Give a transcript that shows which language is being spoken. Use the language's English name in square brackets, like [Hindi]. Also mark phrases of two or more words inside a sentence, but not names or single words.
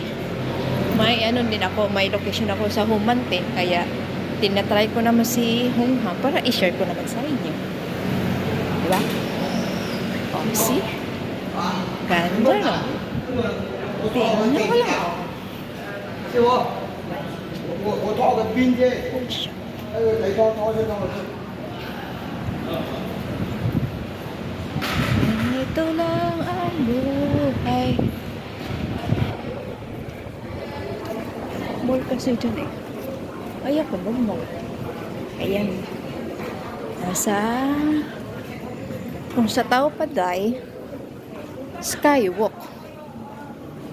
[Filipino] May ano din ako, may location ako sa Humantin. Kaya, tinatry ko naman si Hongham para i-share ko naman sa inyo. Diba? O, see? Ganda, no? Tingnan mo lang. [Chinese] 师傅，我套个冰针，来掏这个。 [Filipino] Ito lang ang buhay. Mall kasi dyan eh. Ay, ako ba mo? Ayan. Kung sa tao pa day, skywalk.